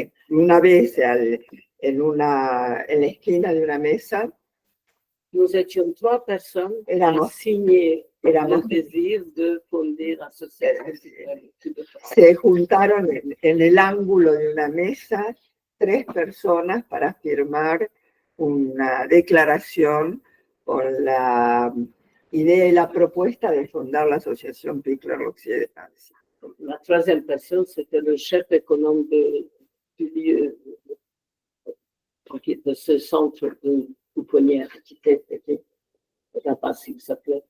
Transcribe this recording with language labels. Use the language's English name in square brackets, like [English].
[Spanish] Una vez en la esquina de una mesa, [French] nous étions 3 personnes qui ont signé le désir de fonder l'association. [Spanish] Se juntaron en el ángulo de una mesa 3 personas para firmar una declaración con la idea y la propuesta de fundar la Asociación Pickler Occidental. [French] La troisième personne, c'était le chef économe de ce centre de pouponnière qui était Rabassi, il s'appelait.